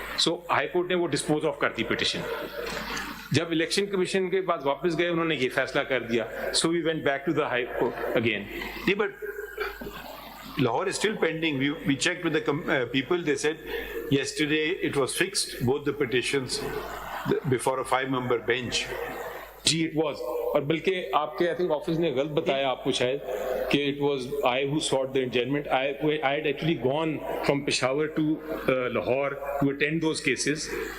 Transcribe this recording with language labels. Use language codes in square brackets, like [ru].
[ur] So high court نے وہ dispose of کر دی پٹیشن. جب الیکشن کمیشن کے بعد واپس گئے, انہوں نے یہ فیصلہ کر دیا. [en] So we went back to the high court again. But Lahore is still pending. We checked with the people. They said yesterday it was fixed, both the petitions, before a 5-member bench. جی it was. [ur] اور بلکہ آپ کے [en] I think [ur] office نے غلط بتایا آپ کو شاید کہ [en] it was I who sought the adjournment. I had actually gone from Peshawar to Lahore to attend those cases.